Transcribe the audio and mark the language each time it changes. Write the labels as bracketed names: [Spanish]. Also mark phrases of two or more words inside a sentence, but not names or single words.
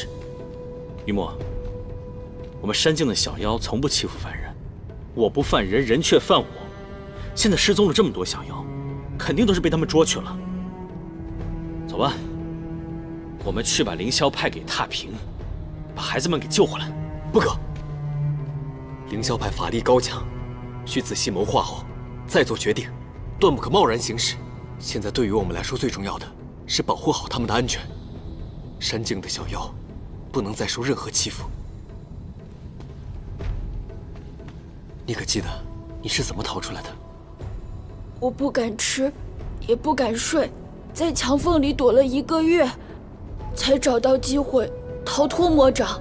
[Chinese] 雨墨，我們山境的小妖從不欺負凡人，我不犯人，人卻犯我。現在失蹤了這麼多小妖，肯定都是被他們捉去了。走吧，我們去把凌霄派給踏平，把孩子們給救回來。不可！凌霄派法力高強，需仔細謀劃後再做決定，斷不可貿然行事。現在對於我們來說，最重要的是保護好他們的安全。山境的小妖不能再受任何欺負。你可記得你是怎麼逃出來的？我不敢吃，也不敢睡，在牆縫裡躲了1個月，才找到機會逃脫魔掌。